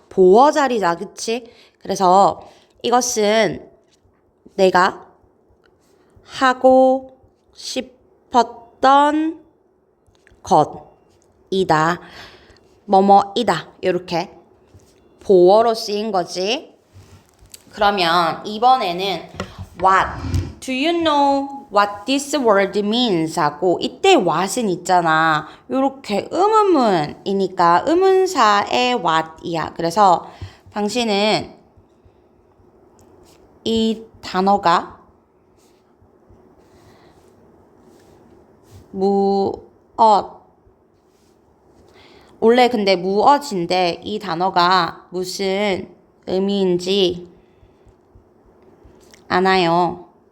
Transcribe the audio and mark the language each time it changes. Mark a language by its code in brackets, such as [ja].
[ko] 보어 자리자, 그치? 그래서 이것은 내가 하고 싶었던 것이다. 뭐뭐이다. 이렇게 보어로 쓰인 거지. 그러면 이번에는 what? [en] Do you know what this word means? [ko] 하고 이때 what은 있잖아. 요렇게 의문문이니까 의문사의 what이야. 그래서 당신은 이 단어가 무엇 원래 근데 무엇인데 이 단어가 무슨 의미인지 아나요?